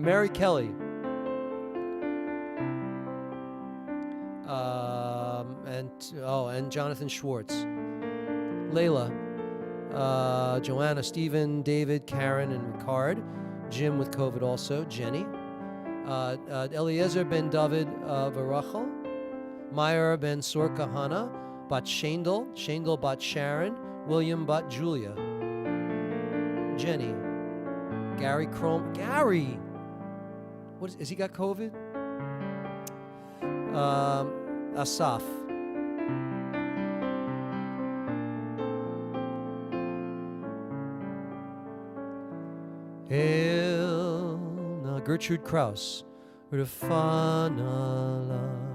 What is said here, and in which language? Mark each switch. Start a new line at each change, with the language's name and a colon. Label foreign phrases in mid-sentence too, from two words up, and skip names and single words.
English: Mary Kelly. And Jonathan Schwartz. Layla. Joanna, Stephen, David, Karen, and Ricard. Jim with COVID also. Jenny. Eliezer ben David Varachel. Meyer ben Sorka Hana, Bat Shandel Bat Sharon, William Bat Julia, Jenny, Gary Chrome, Gary! Has he got COVID? Asaf. Gertrude Kraus, Rafana.